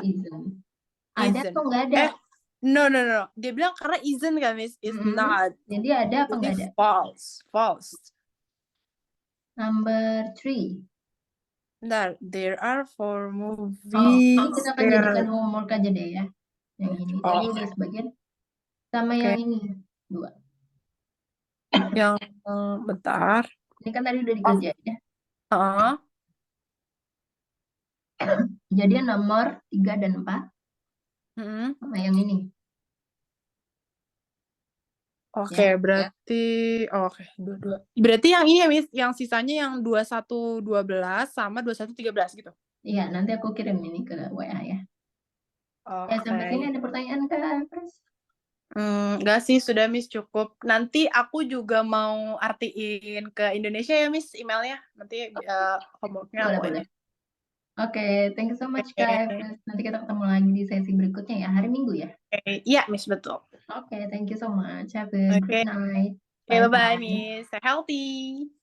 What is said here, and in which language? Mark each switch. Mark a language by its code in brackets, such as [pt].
[en] isn't. [id] Ada [en] Isn't. [id] atau nggak ada? [en] No. [id] Dia bilang karena isn't kan, Miss? [en] Is not. [id] Jadi ada apa nggak ada? Jadi false. [en] Number 3. [id] Bentar, [en] there are 4 movies. [id] Ini kita akan jadikan homework aja deh ya. Yang ini tadi udah sebagian. Sama yang ini 2. Yang bentar. Ini kan tadi udah dikerjain ya. Jadi nomor 3 dan 4 sama yang ini. Oke, Ya. berarti oke, 22. Berarti yang ini ya, Miss, yang sisanya yang 21-12 sama 21-13 gitu. Iya, nanti aku kirim ini ke WA ya. Oke. Sampai sini ada pertanyaan Kak Pres? Enggak sih, sudah Miss, cukup. Nanti aku juga mau artiin ke Indonesia ya, Miss, emailnya. Nanti homeworknya aku Boleh. ini. [en] Oke, thank you so much Kak Pres. [id] Nanti kita ketemu lagi di sesi berikutnya ya, hari Minggu ya. Iya, Miss, betul. [en] Oke, thank you so much. Have a good night. Bye-bye, Miss. Stay healthy.